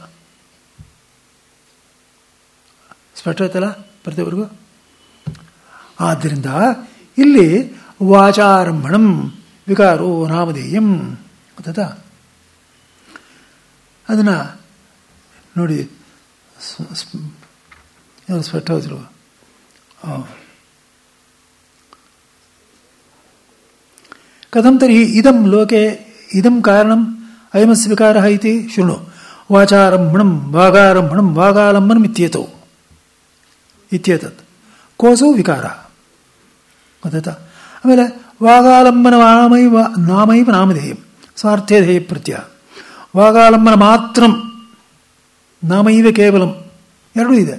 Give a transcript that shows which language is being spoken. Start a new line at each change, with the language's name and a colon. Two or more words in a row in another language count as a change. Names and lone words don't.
Kannada: ಸ್ಪಷ್ಟ ಆಯ್ತಲ್ಲ ಪ್ರತಿಯೊಬ್ಬರಿಗೂ? ಆದ್ದರಿಂದ ಇಲ್ಲಿ
Sanskrit: ವಾಚಾರಂಭಣಂ ವಿಕಾರೋ ನಾಮಧೇಯಂ.
Kannada: ಗೊತ್ತಾಯ್ತಾ? ಅದನ್ನು ನೋಡಿ ಸ್ಪಷ್ಟ ಹೋದ್ರು.
Sanskrit: ಕಥಂ ತರ್ಹಿ ಇದಂ ಲೋಕೆ ಇದಂ ಕಾರಣಂ ಅಯಮಸ್ಯ ವಿಕಾರಃ ಇತಿ ಶೃಣು. ವಾಚಾರಂಭಣಂ ವಾಗಾರಂಭಣಂ ವಾಗಾಲಂಬನಂ ಇತ್ಯೇತೌ ಇತ್ಯೇತತ್ ಕೋಸೌ ವಿಕಾರ.
Kannada: ಗೊತ್ತಾಯ್ತಾ?
Sanskrit: ಆಮೇಲೆ ವಾಗಾಲಂಬನ ನಾಮೈವ ನಾಮಧೇಯಂ ಸ್ವಾರ್ಥೇ ಧ್ಯೇಯ ಪ್ರತ್ಯಯ.
Kannada: ವಾಗಾಲಂಬನ ಮಾತ್ರ
Sanskrit: ನಾಮೈವ ಕೇವಲಂ
Kannada: ಎರಡೂ ಇದೆ.